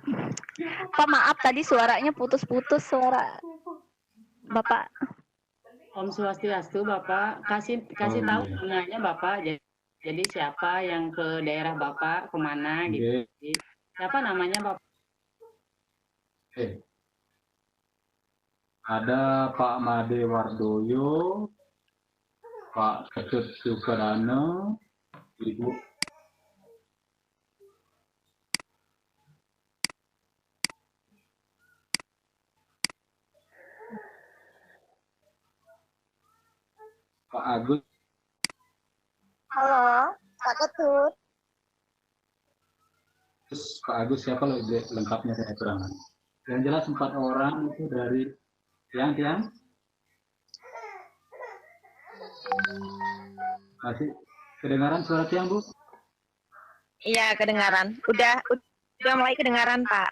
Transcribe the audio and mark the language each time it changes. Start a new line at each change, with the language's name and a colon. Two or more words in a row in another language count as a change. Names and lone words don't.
Indonesian: Pak, maaf tadi suaranya putus-putus suara Bapak.
Sanskrit: Om Swastiastu,
Indonesian: Bapak. Kasih tahu gunanya Bapak. Jadi siapa yang ke daerah Bapak, kemana gitu. Siapa namanya Bapak? Ada Pak Made Wardoyo, Pak Ketut Sukarano, Ibu Pak Agus. Halo, Pak Ketut. Pak Agus siapa lengkapnya saya kurang. Yang jelas 4 orang itu dari tiang. Masih kedengaran suara tiang Bu? Iya, kedengaran. Udah mulai kedengaran, Pak.